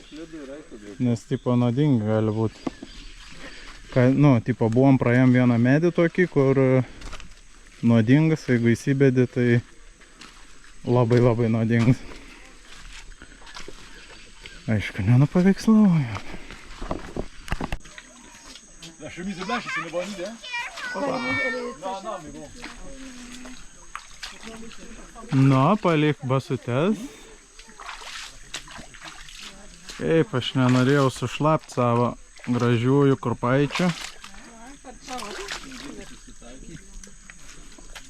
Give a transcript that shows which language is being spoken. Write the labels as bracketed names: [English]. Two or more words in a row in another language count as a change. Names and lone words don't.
[Lithuanian] Nes tipo nuodingi gali būti. Nu, tipo buvom praėjom vieną medį tokį, kur nuodingas, jeigu įsibėdi, tai labai labai nuodingas. Aišku, nenupaveikslavau. [French] La chemise blanche, c'est une bonne idée. [Lithuanian] Na, palik basutes. Kaip aš nenorėjau sušlapti savo gražiųjų kurpaičių.